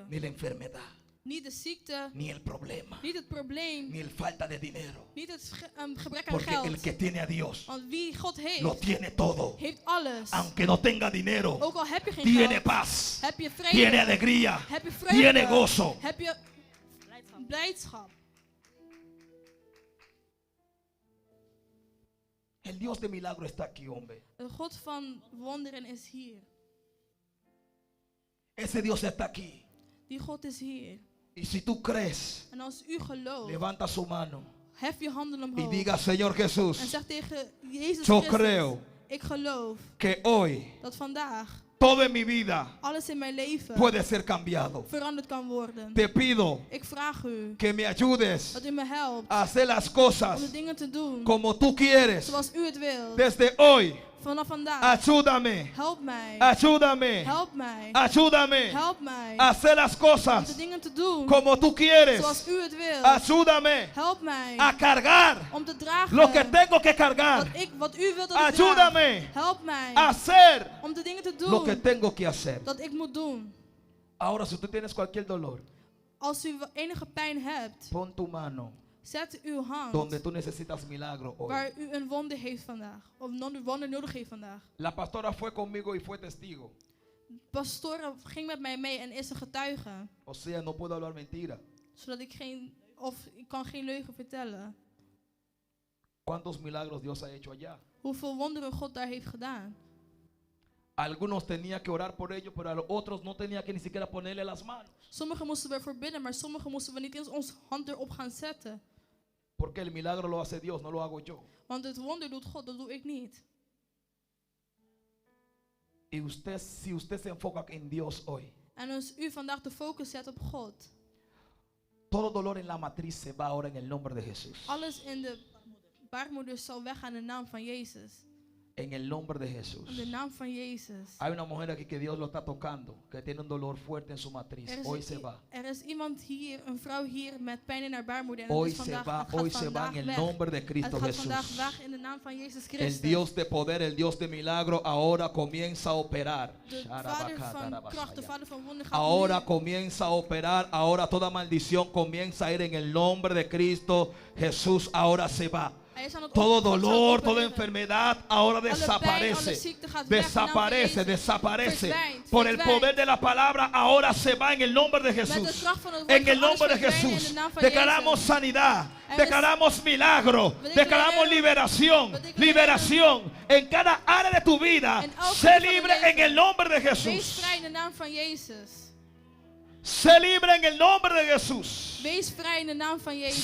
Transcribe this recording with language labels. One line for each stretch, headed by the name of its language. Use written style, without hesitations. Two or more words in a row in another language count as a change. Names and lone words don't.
Spanish: Ni la enfermedad,
Dutch: Niet de ziekte,
Spanish: ni el problema,
Dutch: niet het probleem,
Spanish: ni el falta de dinero.
Dutch: niet het gebrek aan
Spanish: Porque el
Dutch: geld.
Spanish: que tiene a Dios
Dutch: Want wie God
Spanish: lo
Dutch: heeft,
Spanish: tiene todo.
Dutch: heeft alles.
Spanish: Aunque no tenga dinero,
Dutch: Ook al heb je geen
Spanish: tiene
Dutch: geld,
Spanish: paz,
Dutch: heb je
Spanish: tiene
Dutch: vrede,
Spanish: alegría,
Dutch: heb je vreugde,
Spanish: tiene gozo.
Dutch: heb je blijdschap.
Spanish: El Dios de milagro está aquí, hombre.
Dutch: De God van wonderen is hier.
Spanish: Ese Dios está aquí.
Dutch: Die God is hier.
Spanish: Y si tú crees,
Dutch: En als u gelooft,
Spanish: levanta su mano
Dutch: hef je handen
Spanish: y
Dutch: omhoog.
Spanish: diga, Señor
Dutch: En
Spanish: Jesús,
Dutch: zeg tegen Jezus
Spanish: yo
Dutch: Christus,
Spanish: creo
Dutch: ik geloof
Spanish: que hoy
Dutch: dat vandaag
Spanish: todo en mi vida
Dutch: alles in mijn leven
Spanish: puede ser cambiado.
Dutch: veranderd kan worden.
Spanish: Te pido
Dutch: Ik vraag u
Spanish: que me ayudes
Dutch: dat u me helpt
Spanish: a hacer las
Dutch: om
Spanish: cosas
Dutch: de dingen te doen
Spanish: como tú quieres.
Dutch: zoals u het wilt.
Spanish: Desde hoy,
Dutch: Vanaf vandaag,
Spanish: ayúdame,
Dutch: help mij,
Spanish: ayúdame,
Dutch: help mij,
Spanish: ayúdame
Dutch: help mij
Spanish: a hacer las
Dutch: om
Spanish: cosas
Dutch: de dingen te doen
Spanish: como tú quieres.
Dutch: zoals u het wilt.
Spanish: Ayúdame
Dutch: Help mij
Spanish: a cargar
Dutch: om te dragen
Spanish: lo que tengo que cargar.
Dutch: wat u wilt dat ik draag.
Spanish: Ayúdame
Dutch: Help mij
Spanish: a hacer
Dutch: om de dingen te
Spanish: lo que
Dutch: doen
Spanish: tengo que hacer.
Dutch: dat ik moet doen.
Spanish: Ahora, si tú tienes cualquier dolor,
Dutch: Als u enige pijn hebt,
Spanish: pon tu mano
Dutch: zet uw hand
Spanish: donde tú necesitas milagro hoy.
Dutch: waar u een wonder heeft vandaag. Of een wonder nodig heeft vandaag.
Spanish: La pastora fue conmigo y fue testigo.
Dutch: Pastor ging met mij mee en is een getuige.
Spanish: O sea, no puedo hablar mentira.
Dutch: Zodat ik ik kan geen leugen vertellen.
Spanish: ¿Cuántos milagros Dios ha hecho allá?
Dutch: Hoeveel wonderen God daar heeft gedaan.
Spanish: Algunos tenía que orar por ellos, pero a los otros no tenía que ni siquiera ponerle las manos.
Dutch: Sommigen moesten we ervoor bidden, maar sommigen moesten we niet eens onze hand erop gaan zetten.
Spanish: Porque el milagro lo hace Dios, no lo hago yo.
Dutch: Want het wonder doet God, dat doe ik niet.
Spanish: Y usted, si usted se enfoca en Dios hoy,
Dutch: En als u vandaag de focus zet op God,
Spanish: todo dolor en la matriz se va ahora en el nombre de Jesús.
Dutch: alles in de baarmoeder zal weggaan in de naam van Jezus.
Spanish: En el nombre de Jesús.
Dutch: In de naam van Jezus.
Spanish: Hay una mujer aquí que Dios lo está tocando, que tiene un dolor fuerte en su matriz. Hoy se va.
Dutch: Er is iemand hier, een vrouw hier met pijn in haar baarmoeder. En
Spanish: Hoy
Dutch: het is
Spanish: se
Dutch: vandaag,
Spanish: va,
Dutch: het gaat
Spanish: hoy se va
Dutch: vandaag
Spanish: en el
Dutch: weg.
Spanish: nombre de
Dutch: Het
Spanish: Cristo
Dutch: gaat vandaag
Spanish: Jesús.
Dutch: weg in de naam van Jezus
Spanish: El
Dutch: Christus.
Spanish: Dios de poder, el Dios de milagro, ahora comienza a operar.
Dutch: De vader van kracht, de vader van wonder gaat
Spanish: Ahora
Dutch: nu.
Spanish: comienza a operar, ahora toda maldición comienza a ir en el nombre de Cristo Jesús, ahora se va.
Dutch: Hij is aan het
Spanish: Todo
Dutch: God zal
Spanish: dolor, toda
Dutch: opereren.
Spanish: enfermedad ahora
Dutch: Alle pijn, alle
Spanish: desaparece.
Dutch: ziekte gaat weg in de naam van
Spanish: Desaparece,
Dutch: Jezus.
Spanish: desaparece.
Dutch: Verdwijnt,
Spanish: Por el
Dutch: verdwijnt.
Spanish: poder de la palabra, ahora se va en el nombre de
Dutch: Met de
Spanish: Jesús.
Dutch: kracht van het woord
Spanish: En el
Dutch: gaat alles
Spanish: nombre de
Dutch: verdwijnen in
Spanish: Jesús.
Dutch: de naam van
Spanish: Declaramos
Dutch: Jezus.
Spanish: sanidad.
Dutch: Er is-
Spanish: Declaramos milagro.
Dutch: We
Spanish: Declaramos
Dutch: declareren-
Spanish: liberación.
Dutch: we declareren-
Spanish: Liberación. En cada área de tu vida.
Dutch: En elk
Spanish: Sé
Dutch: gebied van je
Spanish: libre en
Dutch: leven.
Spanish: el nombre de
Dutch: Wees
Spanish: Jesús.
Dutch: vrij in de naam van Jezus.
Spanish: Sé libre en el nombre de Jesús.
Dutch: Wees vrij in de naam van Jezus.